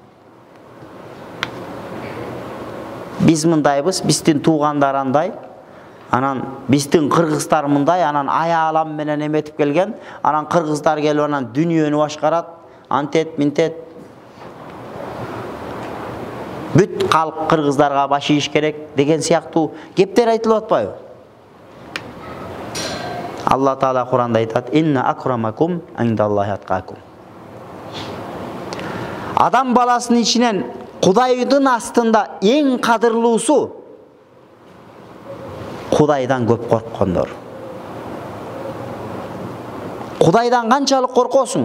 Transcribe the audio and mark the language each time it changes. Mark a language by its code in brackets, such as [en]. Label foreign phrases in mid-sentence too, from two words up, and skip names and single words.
[ky] Биз мындайбыз, биздин туугандар андай, анан биздин кыргыздар мындай, анан аялам менен эметип келген, анан кыргыздар келип анан дүнүйөнү башкарат, антет, минтет. Бүт калк кыргыздарга баш ийиш керек деген сыяктуу кептер айтылып атпайбы? Алла Таала Куранда айтат: [ar] "إن أكرمكم عند الله أتقاكم". [ky] Адам баласынын ичинен Кудайдын астында эң кадырлуусу Кудайдан көп корккондор. Кудайдан канчалык коркосуң?